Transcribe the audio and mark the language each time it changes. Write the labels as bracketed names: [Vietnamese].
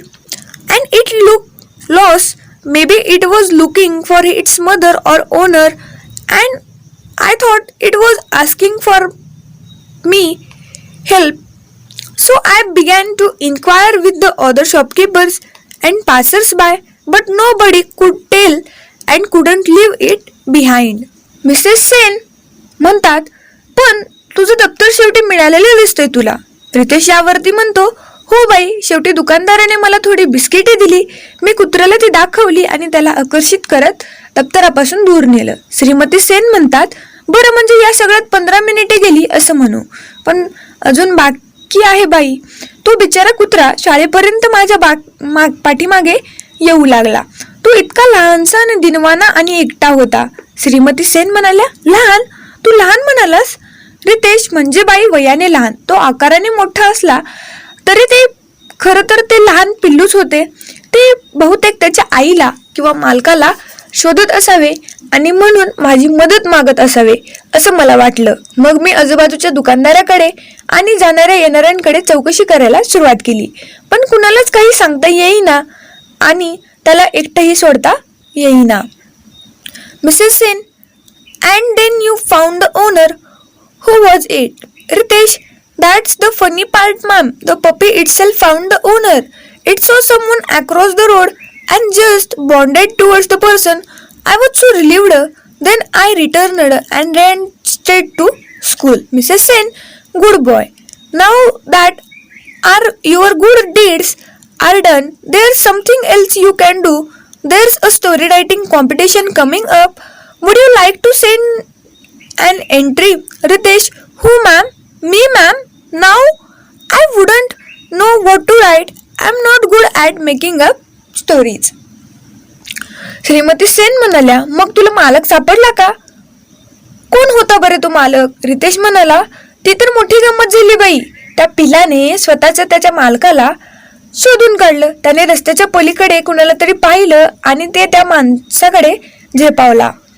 [English] And it looked lost. Maybe it was looking for its mother or owner, and I thought it was asking for me help. So I began to inquire with the other shopkeepers and passers-by, but nobody could tell and couldn't leave it behind. Mrs. [Marathi] Sen म्हणतात, पण तुझं दप्तर शेवटी मिळालेलं दिसतंय तुला. रितेश यावरती म्हणतो, हो बाई, शेवटी दुकानदाराने मला थोडी बिस्किटे दिली. मी कुत्र्याला ती दाखवली आणि त्याला आकर्षित करत दप्तरापासून दूर नेलं. श्रीमती सेन म्हणतात, बरं, म्हणजे या सगळ्यात 15 मिनिटे गेली असं म्हणू, पण अजून बाकी आहे बाई. तो बिचारा कुत्रा शाळेपर्यंत माझ्या पाठीमागे येऊ लागला. तो इतका लहानसा आणि दिनवाना आणि एकटा होता. श्रीमती सेन म्हणाल्या, लहान? तू लहान म्हणालास? रितेश, म्हणजे बाई वयाने लहान, तो आकाराने मोठा असला तरी ते खरं तर ते लहान पिल्लूच होते. ते बहुतेक त्याच्या आईला किंवा मालकाला शोधत असावे आणि म्हणून माझी मदत मागत असावे असं मला वाटलं. मग मी आजूबाजूच्या दुकानदाराकडे आणि जाणाऱ्या येणाऱ्यांकडे चौकशी करायला सुरुवात केली, पण कुणालाच काही सांगता येईना आणि त्याला एकटंही सोडता येईना. [English] Mrs. Sen, and then you found the owner. Who was it? Ritesh, that's the funny part, ma'am. The puppy itself found the owner. It saw someone across the road and just bonded towards the person. I was so relieved. Then I returned and ran straight to school. Mrs. Sen, good boy. Now that your good deeds are done, there's something else you can do. There's a story writing competition coming up. Would you like to send an entry? Ritesh, who, ma'am? Me, ma'am? Now? I wouldn't know what to write. I'm not good at making up stories. [Marathi] Shrimati Sen म्हणाल्या, मग तुला मालक सापडला का? कोण होता बरे तो मालक? रितेश म्हणाला, ती तर मोठी गंमत झाली बाई. त्या पिलाने स्वतःच्या त्याच्या मालकाला शोधून काढलं. त्याने रस्त्याच्या पलीकडे कुणाला तरी पाहिलं आणि ते त्या माणसाकडे झेपावला.